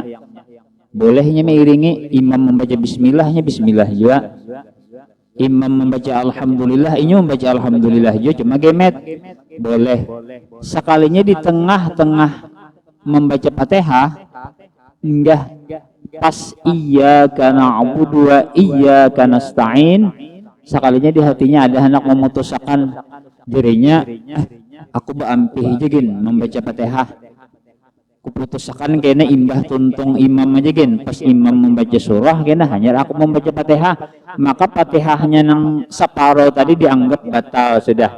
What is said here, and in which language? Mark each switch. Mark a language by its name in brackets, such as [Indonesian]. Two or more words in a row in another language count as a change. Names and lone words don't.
[Banjar] Bolehnya meiringi imam membaca bismillahnya bismillah juga. Imam membaca alhamdulillah, ini membaca alhamdulillah juga, cuma gemet. Boleh. Sekalinya di tengah-tengah membaca Fatihah, enggak pas [Arabic] إياك نعبد وإياك نستعين, [Banjar] sekalinya di hatinya ada hendak memutuskan dirinya, aku berampih jegin membaca Fatihah. Kuputuskan kena imbah tuntung imam aja gen, pas imam membaca surah kena hanya aku membaca Fatihah, maka Fatihahnya nang separo tadi dianggap batal sudah.